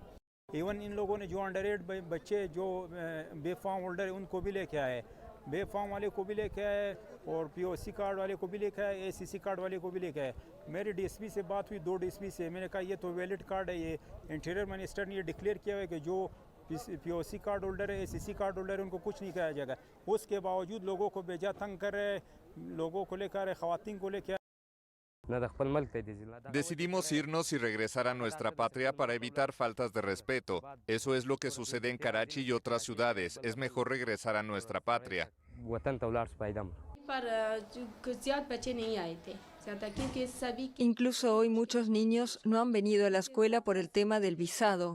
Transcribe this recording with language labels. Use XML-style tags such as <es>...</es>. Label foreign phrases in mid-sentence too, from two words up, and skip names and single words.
<ur>ایون ان لوگوں نے جو</ur> <en>under age</en> <ur>بچے جو</ur> <en>B-form holder</en> <ur>ہے ان کو بھی لے کے آئے، بی فارم والے کو بھی لے کے آئے اور</ur> <en>PoC card</en> <ur>والے کو بھی لے کے آئے,</ur> <en>ACC card</en> <ur>والے کو بھی لے کے آئے. میری ڈی ایس پی سے بات ہوئی 2 ڈی ایس پی سے، میں نے کہا یہ تو</ur> <en>valid card</en> <ur>ہے، یہ</ur> <en>interior minister</en> <ur>نے یہ ڈکلیئر کیا ہے کہ جو</ur> <en>PoC card holder</en> <ur>ہے,</ur> <en>ACC card holder</en> <ur>ہے، ان کو کچھ نہیں کیا جائے گا. اس کے باوجود لوگوں کو بے جا تنگ کر رہے، لوگوں کو لے کر خواتین کو لے کر.</ur> <es>Decidimos irnos y regresar a nuestra patria para evitar faltas de respeto. Eso es lo que sucede en Karachi y otras ciudades. Es mejor regresar a nuestra patria. Incluso hoy muchos niños no han venido a la escuela por el tema del visado.</es>